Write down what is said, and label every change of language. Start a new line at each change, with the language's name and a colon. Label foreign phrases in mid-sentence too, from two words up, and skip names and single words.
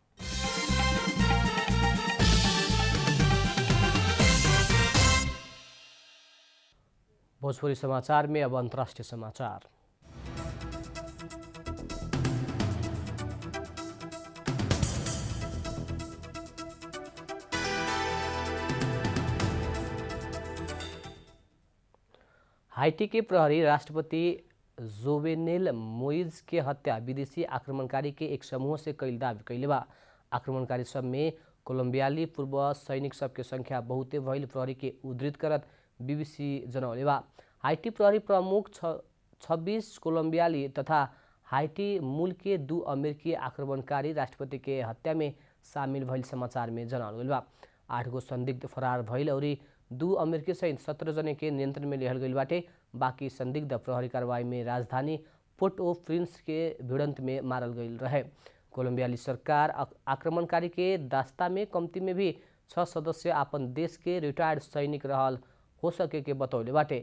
Bhojpuri: भोजपुरी समाचार में अब अंतर्राष्ट्रीय समाचार। हाइटी के प्रहरी राष्ट्रपति जोवेनेल मोइज के हत्या विदेशी आक्रमणकारी के एक समूह से कईल दावी कैले बा। आक्रमणकारी सब में कोलंबियाली पूर्व सैनिक सबके संख्या बहुते भइल प्रहरी के उद्धृत करत बीबीसी जनौले बा। हाइटी प्रहरी प्रमुख 26 कोलंबियाली तथा हाइटी मूल के 2 अमेरिकी आक्रमणकारी राष्ट्रपति के हत्या में शामिल भइल समाचार में जनावल गइल बा। 8 गो संदिग्ध फरार भइल और 2 अमेरिकी सहित 17 जने के नियंत्रण में लिहल गइल बाटे। बाकी संदिग्ध प्रहरी कार्रवाई में राजधानी पोर्ट ओ प्रिंस के भिड़ंत में मारल गइल रहे। कोलंबियाली सरकार आक्रमणकारी के दास्ता में कम्ती में भी 6 सदस्य अपन देश के रिटायर्ड सैनिक रहल हो सके के बतौले बाटे।